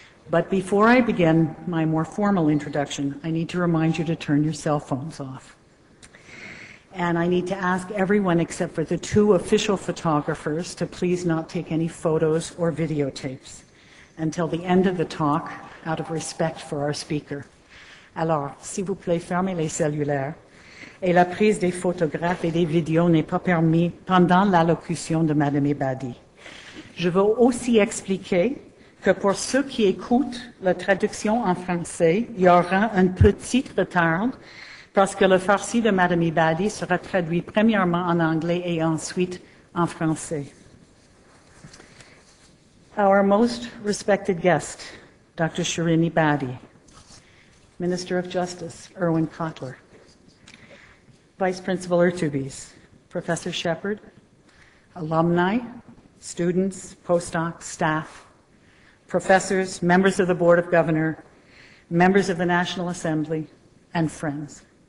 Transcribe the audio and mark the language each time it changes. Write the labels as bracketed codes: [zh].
[en] But before I begin my more formal introduction, I need to remind you to turn your cell phones off. And I need to ask everyone except for the two official photographers to please not take any photos or videotapes until the end of the talk, out of respect for our speaker. [fr] Alors, s'il vous plaît, fermez les cellulaires. Et la prise des photographes et des vidéos n'est pas permise pendant l'allocution de Madame Ebadi. Je veux aussi expliquer que pour ceux qui écoutent la traduction en français, il y aura un petit retard parce que le farci de Madame Ebadi sera traduit premièrement en anglais et ensuite en français. [en] Our most respected guest, Dr. Shirin Ebadi, Minister of Justice, Erwin Kotler, Vice Principal Urtubis, Professor Shepard, alumni, students, postdocs, staff, professors, members of the Board of Governors, members of the National Assembly, and friends.